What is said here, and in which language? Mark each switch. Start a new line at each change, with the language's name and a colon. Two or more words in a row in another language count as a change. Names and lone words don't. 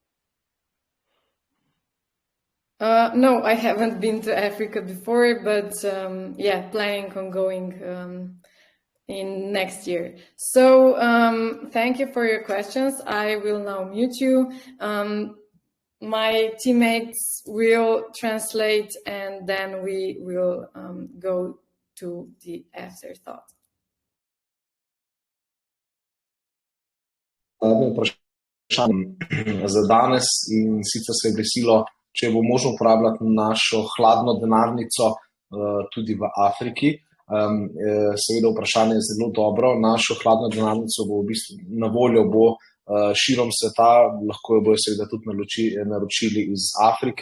English: No, I haven't been to Africa before, but planning on going in next year. So thank you for your questions. I will now mute you. my teammates will translate, and then we will go to the afterthought.
Slovenian: Za danes, in sicer se je glasilo, če bo možno uporabljati našo hladno denarnico tudi v Afriki. Seveda vprašanje je zelo dobro. Našo hladno denarnico bo v bistvu na voljo širom sveta, lahko jo bojo seveda tudi naročili iz Afrike.